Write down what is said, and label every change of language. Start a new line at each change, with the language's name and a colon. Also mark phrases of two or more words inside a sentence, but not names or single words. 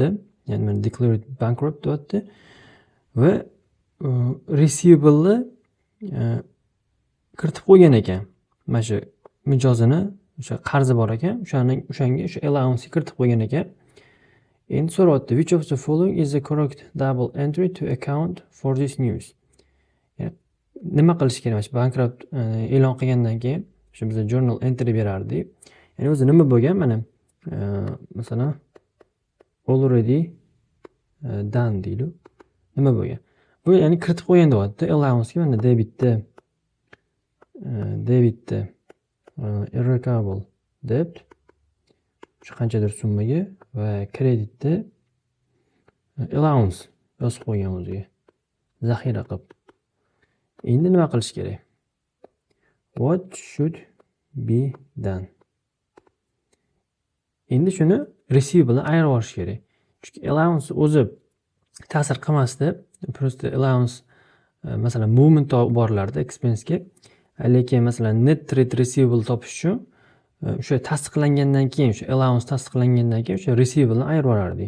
Uzbek: Ya'ni mana
English: declared bankrupt
Uzbek: deyapti va receivable kiritib qo'ygan ekan. Mana shu mijozini o'sha qarzi bor ekan, o'shanga o'sha allowance kiritib qo'ygan ekan. Endi so'rayapti,
English: which of the following is the correct double entry to account for this news?
Uzbek: Nima qilish kerak? Bankrupt e'lon qilgandan keyin shu biz
English: journal entry
Uzbek: berardik. Ya'ni o'zi nima bo'lgan? Mana masalan
English: already done
Uzbek: deylik. Nima bo'lgan? Bu ya'ni kiritib qo'ygan deyapti. Allowance ga mana debitda
English: irrecoverable debt
Uzbek: shu qanchadir summaga va kreditda allowance yozib qo'ygan o'ziga. Zaxira qilib. Endi nima qilish kerak?
English: What should be done?
Uzbek: Endi shuni receivable ayirib olish kerak. Chunki allowance o'zi ta'sir qilmasdi. Prosta allowance masalan movement borlarda expense ga, lekin masalan
English: net trade receivable
Uzbek: topish uchun o'sha tasdiqlangandan keyin, o'sha allowance tasdiqlangandan keyin o'sha receivable ni ayirib olardik.